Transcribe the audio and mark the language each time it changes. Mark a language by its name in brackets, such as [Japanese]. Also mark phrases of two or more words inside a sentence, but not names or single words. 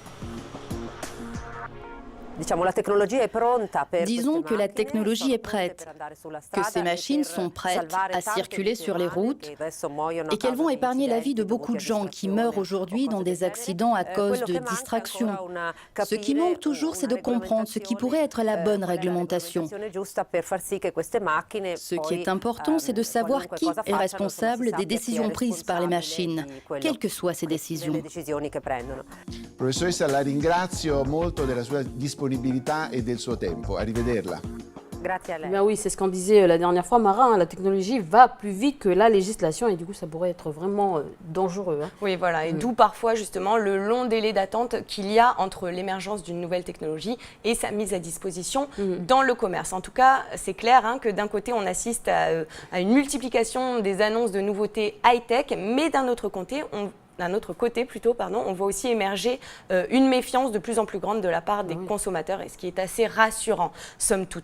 [French] Disons que la technologie est prête, que ces machines sont prêtes à circuler sur les routes et qu'elles vont épargner la vie de beaucoup de gens qui meurent aujourd'hui dans des accidents à cause de distractions. Ce qui manque toujours, c'est de comprendre ce qui pourrait être la bonne réglementation. Ce qui est important, c'est de savoir qui est responsable des décisions prises par les machines, quelles que soient ces décisions. [Italian] Professoressa, la ringrazio molto della sua disponibilità e del suo tempo. Arrivederla. [French] Ben oui, c'est ce qu'on disait la dernière fois, Mara, hein, la technologie va plus vite que la législation et du coup ça pourrait être vraiment dangereux. Hein. Oui, voilà, et d'où parfois justement le long délai d'attente qu'il y a entre l'émergence d'une nouvelle technologie et sa mise à disposition dans le commerce. En tout cas, c'est clair hein, que d'un côté on assiste à une multiplication des annonces de nouveautés high-tech, mais d'un autre côté, on voit aussi émerger une méfiance de plus en plus grande de la part des consommateurs, et ce qui est assez rassurant, somme toute.